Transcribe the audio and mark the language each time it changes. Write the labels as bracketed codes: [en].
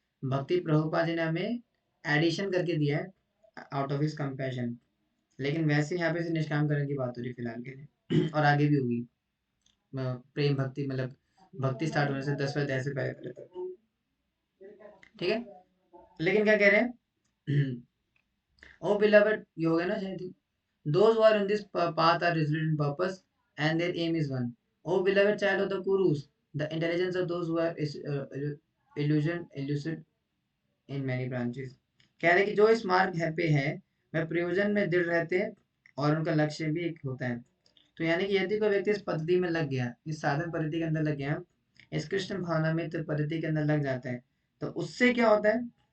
[hi] भक्ति प्रभुपाद जी ने हमें एडिशन करके दिया है [en] out of his compassion, [hi] लेकिन वैसे यहाँ पे से निष्काम कर्म की बात हो रही है फिलहाल के लिए, और आगे भी होगी। प्रेम भक्ति मतलब भक्ति स्टार्ट होने से 10वें अध्याय से पहले पहले तक। ठीक है, लेकिन क्या कह रहे हैं? ओ बिलवड, ये हो गया ना शायद। [en] Those who are in this path are resolute in purpose, and their aim is one. O beloved child of the Kurus, the intelligence of those who are elusive in many branches. [hi] कह रहे कि जो इस मार्ग है पे है, वह प्रयोजन में दृढ़ रहते हैं और उनका लक्ष्य भी एक होता है। तो यानी कि यदि कोई व्यक्ति इस पद्धति में लग गया, इस साधन पद्धति के अंदर लग गया, इस कृष्ण भावना में पद्धति के अंदर लग जाता है, तो उससे क्या होता है?